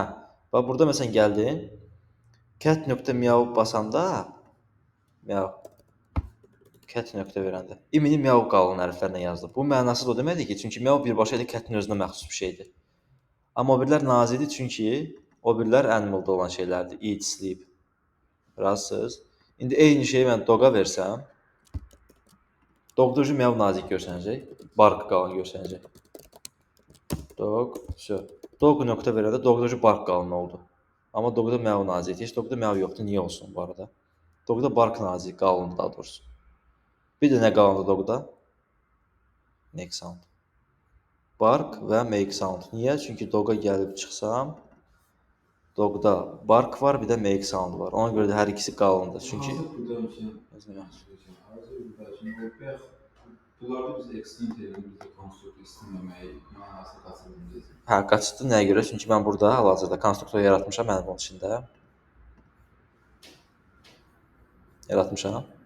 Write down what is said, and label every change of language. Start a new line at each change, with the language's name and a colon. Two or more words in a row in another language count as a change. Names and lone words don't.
Azerbaijani: Bax, burada məsələn gəldin, cat.meow basanda, meow, cat nöqtə verəndə, imini meow qalın hərflərlə yazılıb. Bu mənası o deməkdir ki, çünki meow birbaşa elə catin özünə məxsus bir şeydir. Amma o birlər nazikdir, çünki o birlər animalda olan şeylərdir.
English: Eat, sleep.
Azerbaijani: Razısınız? İndi eyni şeyi mən doga versəm, dogda meow nazik görsənəcək, bark qalın görsənəcək. Dog, dog nöqtə verəndə dogda bark qalın oldu. Amma dogda meow nazikdir. Heç dogda meow yoxdur. Niyə olsun bu arada? Dogda bark nazik, qalındır daha doğrusu. Bir də nə qalındır dogda?
English: Make sound. Bark və make sound.
Azerbaijani: Niyə? Çünki doga gəlib çıxsam, dogda bark var, bir də
English: make sound
Azerbaijani: var. Ona görə də hər ikisi qalındır. Çünki bunlarda biz extend edilmiş konstruktor istəməməyi mənasını qaçırdığımız. hə, qaçdı nəyə görə? Çünki mən burada hal-hazırda konstruktor yaratmışam mənim onun içində. Yaratmışam.